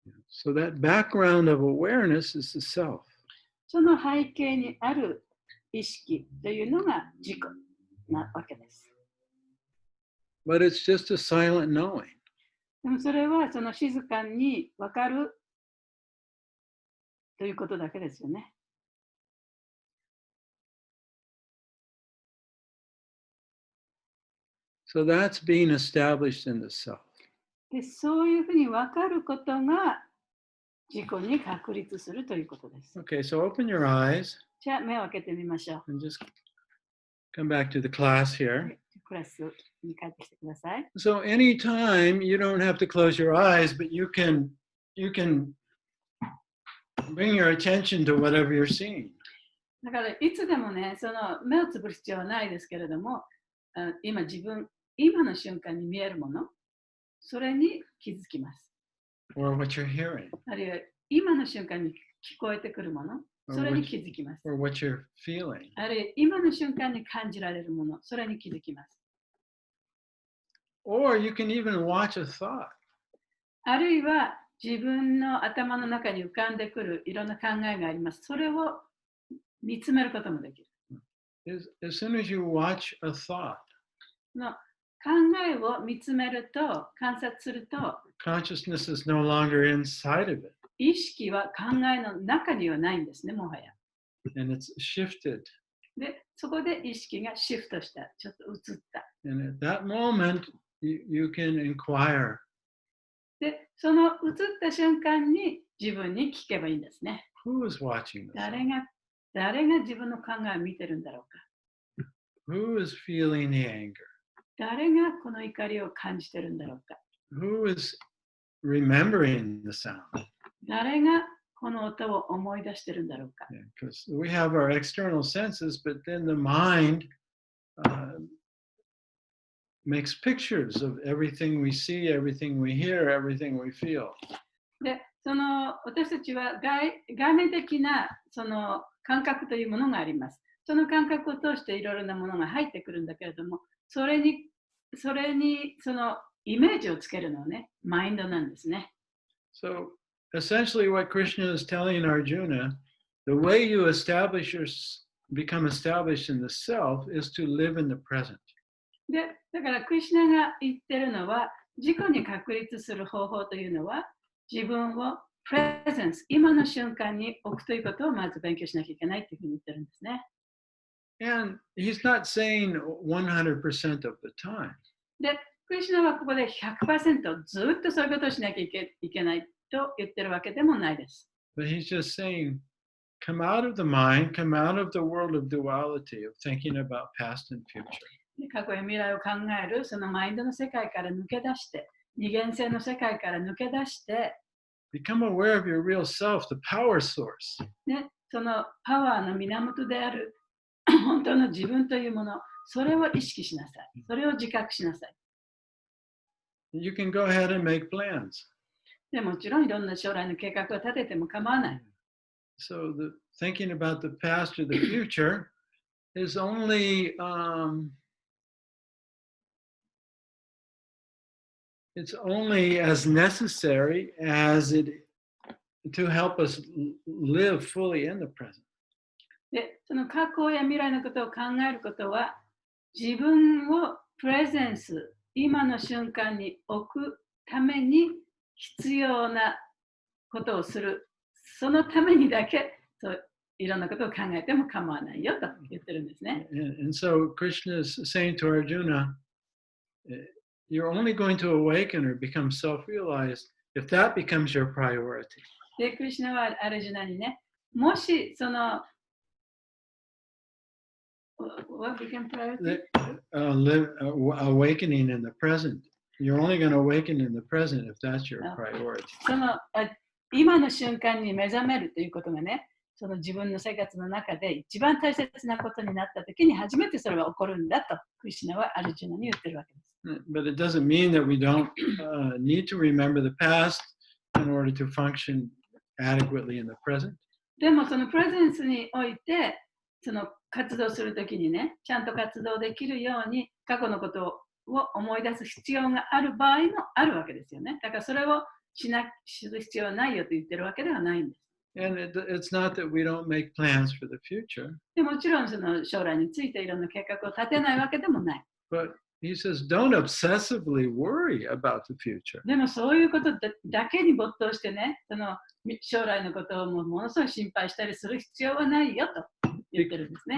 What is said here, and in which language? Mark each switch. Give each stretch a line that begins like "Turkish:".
English: So that background of awareness is the self.
Japanese: その背景にある意識というのが自己なわけです。
English: But it's just a silent knowing.
Japanese: でもそれはその静かにわかるということだけですよね。
English: So that's being established in the self.
Japanese: で、そういうふうにわかることが自己に確立するということです。
English: Okay, so open your eyes
Japanese: じゃあ目を開けてみましょう。
English: and just come back to the class here.
Japanese: クラスに帰ってきてください。
English: So anytime you don't have to close your eyes, but you can bring your attention to whatever you're seeing.
Japanese: だからいつでもね、その目をつぶる必要はないですけれども、今の瞬間に見えるもの、それに気づきます。
English: Or what you're hearing.
Japanese: あるいは今の瞬間に聞こえてくるもの、それに気づきます。
English: Or what you're feeling.
Japanese: あるいは今の瞬間に感じられるもの、それに気づきます。
English: Or you can even watch a thought.
Japanese: あるいは自分の頭の中に浮かんでくるいろんな考えがあります。それを見つめることもできる。
English: As soon as you watch a thought,
Japanese: の考えを見つめると、観察すると、
English: consciousness is no longer inside of it.
Japanese: 意識は考えの中にはないんですね、もはや。
English: And it's shifted.
Japanese: で、そこで意識がシフトした、ちょっと移った。
English: And at that moment, you can inquire.
Japanese: で、その移った瞬間に自分に聞けばいいんですね。
English: Who is watching this?
Japanese: 誰が自分の考えを見てるんだろうか。
English: Who is feeling the anger?
Japanese: 誰がこの怒りを感じてるんだろうか。
English: Who is remembering the sound?
Japanese: 誰がこの音を思い出してるんだろうか。
English: Because we have our external senses, but then the mind makes pictures of everything we see, everything we hear, everything we feel.
Japanese: で、私たちは外面的なその感覚というものがあります。その感覚を通していろいろなものが入ってくるんだけれども、それにそのイメージをつけるのはね、マインドなんですね。
English: So essentially what Krishna is telling Arjuna the way you become established in the self is to live in the present.
Japanese: で、だからクリシュナが言ってるのは、自己に確立する方法というのは、自分をプレゼンス、今の瞬間に置くということをまず勉強しなきゃいけないというふうに言ってるんですね。
English: And he's not saying 100% of the time.
Japanese: で、クリシュナはここで 100% ずっとそういうことをしなきゃいけないと言ってるわけでもないです。
English: But he's just saying, come out of the mind, come out of the world of duality, of thinking about past and future.
Japanese: 過去や未来を考えるそのマインドの世界から抜け出して、二元性の世界から抜け出して、
English: Become aware of your real self, the power source.
Japanese: ね、そのパワーの源である本当の自分というもの、それを意識しなさい。それを自覚しなさい。
English: You can go ahead and make plans.
Japanese: でもちろんいろんな将来の計画を立てても構わない。
English: So thinking about the past or the future is only it's only as necessary as it to help us live fully in the present.
Japanese: で、その過去や未来のことを考えることは、自分をプレゼンス、今の瞬間に置くために必要なことをする。そのためにだけそういろんなことを考えても構わないよと言ってるんですね。
English: And so Krishna is saying to Arjuna, you're only going to awaken or become self-realized if that becomes your priority.
Japanese: で、クリシュナはアルジュナにね、もしその
English: What became priority? Awakening in the present. You're only going to awaken in the present if that's your priority.
Japanese: その今の瞬間に目覚めるということがね、その自分の生活の中で一番大切なことになったときに初めてそれは起こるんだと、クリシュナはアルジュナに言ってるわけです。
English: But it doesn't mean that we don't need to remember the past in order to function adequately in the present.
Japanese: でもそのプレゼンスにおいて、その活動するときにね、ちゃんと活動できるように過去のことを思い出す必要がある場合もあるわけですよね。だからそれをする必要はないよと言ってるわけではないんです。
English: And it's not that we don't make plans for the future.
Japanese: でもちろんその将来についていろんな計画を立てないわけでもない。
English: But he says, don't obsessively worry about the future.
Japanese: でもそういうことだけに没頭してね、その将来のことをものすごい心配したりする必要はないよと言ってるんですね。